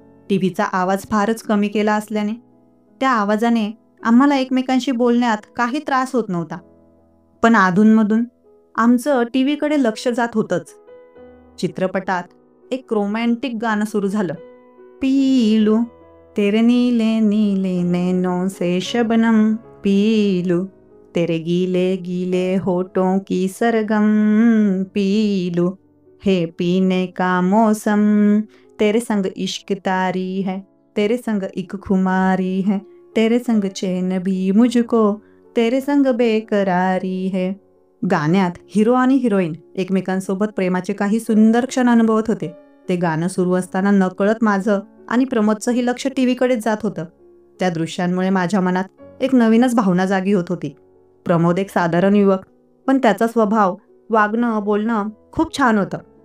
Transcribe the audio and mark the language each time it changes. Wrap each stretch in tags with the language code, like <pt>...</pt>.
<mr>टीव्हीचा आवाज फारच कमी केला असल्याने त्या आवाजाने आम्हाला एकमेकांशी बोलण्यात काही त्रास होत नव्हता. पण अधूनमधून आमचं टीव्हीकडे लक्ष जात होतंच. चित्रपटात एक रोमॅन्टिक गाणं सुरू झालं.</mr> <hi>पीलू तेरे नीले नीले नैनों से शबनम, पीलू तेरे गीले गीले होठों की सरगम, पीलू है पीने का मौसम, तेरे संग इश्क तारी है, तेरे संग एक खुमारी है, तेरे संग चैन भी मुझको, तेरे संग बेकरारी है.</hi> <mr>गाण्यात हिरो आणि हिरोईन एकमेकांसोबत प्रेमाचे काही सुंदर क्षण अनुभवत होते. ते गाणं सुरू असताना नकळत माझं आणि प्रमोदचंही लक्ष टीव्हीकडेच जात होतं. त्या दृश्यांमुळे माझ्या मनात एक नवीनच भावना जागी होत होती. प्रमोद एक साधारण युवक, पण त्याचा स्वभाव, वागणं, बोलणं खूप छान होतं.</mr>